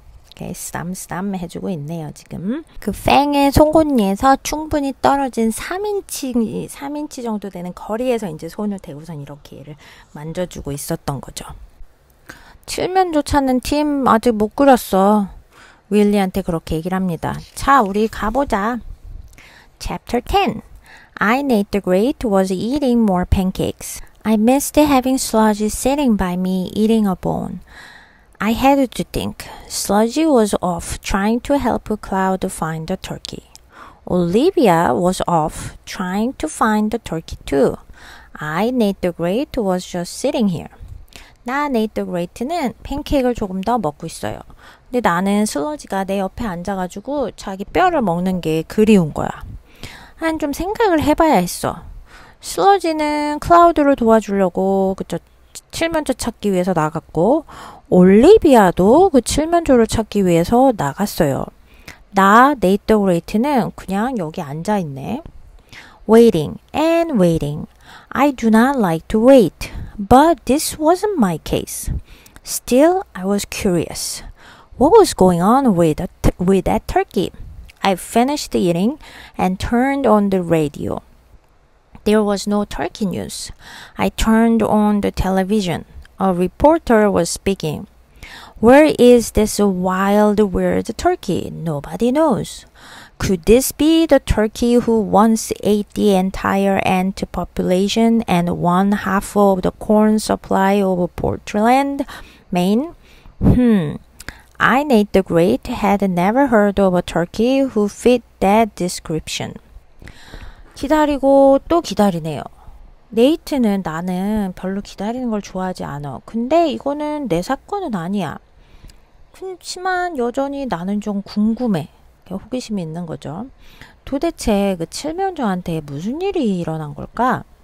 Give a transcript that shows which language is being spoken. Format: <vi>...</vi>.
<ko>이렇게 쓰담쓰담 해주고 있네요. 지금 그 팽의 송곳니에서 충분히 떨어진 3인치 정도 되는 거리에서 이제 손을 대고선 이렇게 얘를 만져주고 있었던 거죠. 칠면조 찾는 팀 아직 못 그렸어. 윌리한테 그렇게 얘기를 합니다. 자, 우리 가보자.</ko> <en>Chapter 10. I, Nate the Great, was eating more pancakes. I missed having Sludgy sitting by me eating a bone. I had to think. Sludgy was off trying to help Cloud find the turkey. Olivia was off trying to find the turkey too. I, Nate the Great, was just sitting here.</en> <ko>나 네이트 더 그레이트는 팬케이크를 조금 더 먹고 있어요. 근데 나는 슬러지가 내 옆에 앉아가지고 자기 뼈를 먹는 게 그리운 거야. 한 좀 생각을 해봐야 했어. 슬러지는 클라우드를 도와주려고 그쵸 칠면조 찾기 위해서 나갔고 올리비아도 그 칠면조를 찾기 위해서 나갔어요. 나 네이트 더 그레이트는 그냥 여기 앉아있네.</ko> <en>Waiting and waiting. I do not like to wait, but this wasn't my case. Still, I was curious. What was going on with that turkey? I finished eating and turned on the radio. There was no turkey news. I turned on the television. A reporter was speaking. Where is this wild, weird turkey? Nobody knows. Could this be the turkey who once ate the entire ant population and one half of the corn supply of Portland, Maine? I, Nate the Great, had never heard of a turkey who fit that description.</en> <ko>기다리고 또 기다리네요. 네이트는 나는 별로 기다리는 걸 좋아하지 않아. 근데 이거는 내 사건은 아니야. 그렇지만 여전히 나는 좀 궁금해. 호기심이 있는 거죠. 도대체 그 칠면조한테 무슨 일이 일어난 걸까?</ko>